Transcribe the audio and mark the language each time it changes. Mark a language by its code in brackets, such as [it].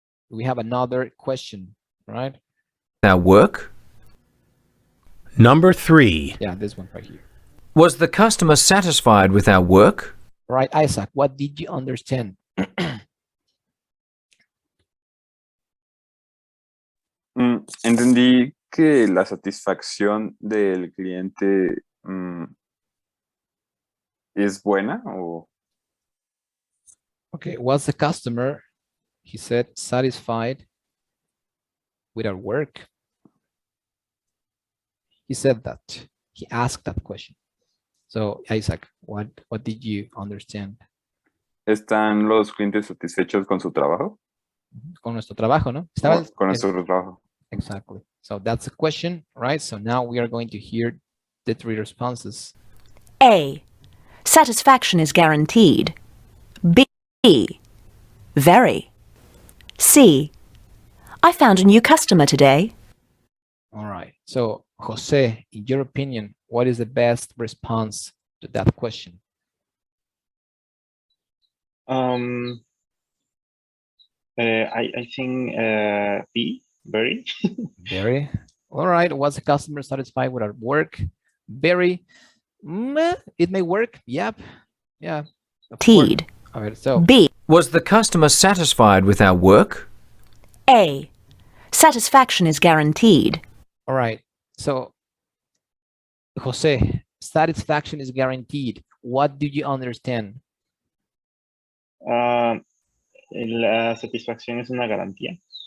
[en] We have another question, right? Our work? Number 3. Yeah, this one right here. Was the customer satisfied with our work? Right, Isaac, what did you understand? [es] Entendí que la satisfacción del cliente es buena o... [en] Okay, was the customer, he said, satisfied with our work? He said that. He asked that question. So, Isaac, what did you understand? [es] ¿Están los clientes satisfechos con su trabajo? Con nuestro trabajo, ¿no? Con nuestro trabajo. [en] Exactly. So that's the question, right? So now we are going to hear the 3 responses. A. Satisfaction is guaranteed. B. Very. C. I found a new customer today. All right. So, Jose, in your opinion, what is the best response to that question? I think B, very. Very. All right. Was the customer satisfied with our work? Very. It may work. Yep. Yeah. Teed. All right. So B. Was the customer satisfied with our work? A. Satisfaction is guaranteed. all right. So Jose, satisfaction is guaranteed. What do you understand? [es] La satisfacción es una garantía.